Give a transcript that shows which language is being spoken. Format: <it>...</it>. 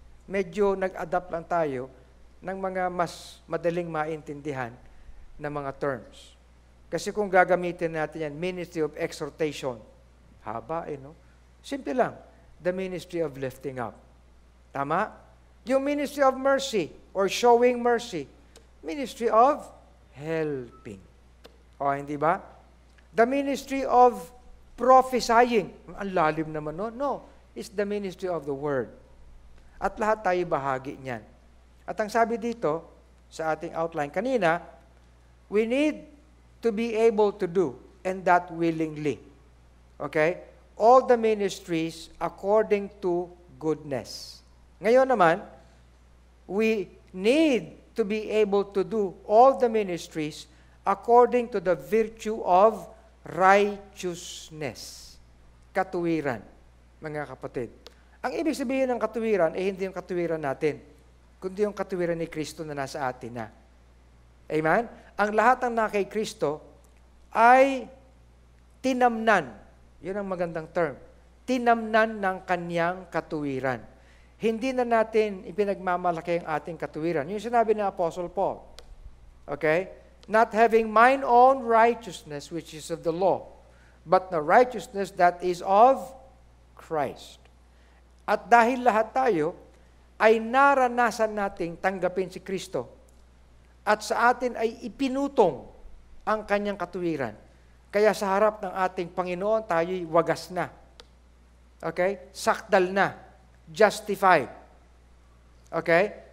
<tl>Medyo nag-adapt lang tayo ng mga mas madaling maintindihan na mga terms. Kasi kung gagamitin natin yan,</tl> <en>ministry of exhortation,</en> <tl>haba no? Simple lang,</tl> <en>the ministry of lifting up. Tama? Yung ministry of mercy or showing mercy, ministry of helping.</en> <tl>O, hindi ba?</tl> <en>The ministry of prophesying.</en> <tl>Ang lalim naman, no? No.</tl> <en>It's the ministry of the Word.</en> <tl>At lahat tayo bahagi niyan. At ang sabi dito, sa ating outline kanina,</tl> <en>we need to be able to do, and that willingly. Okay? All the ministries according to goodness.</en> <tl>Ngayon naman,</tl> <en>we need to be able to do all the ministries according to the virtue of righteousness.</en> <tl>Katuwiran, mga kapatid. Ang ibig sabihin ng katuwiran ay hindi yung katuwiran natin, kundi yung katuwiran ni Kristo na nasa atin na. Amen? Ang lahat ng na kay Kristo ay tinamnan. Yun ang magandang term. Tinamnan ng kanyang katuwiran. Hindi na natin ipinagmamalaki ang ating katuwiran. Yung sinabi ni Apostle Paul. Okay?</tl> <en>Not having mine own righteousness, which is of the law, but the righteousness that is of Christ.</en> <tl>At dahil lahat tayo ay naranasan nating tanggapin si Kristo at sa atin ay ipinutong ang kanyang katuwiran. Kaya sa harap ng ating Panginoon, tayo'y wagas na. Okay? Sakdal na. Justified. Okay?</tl>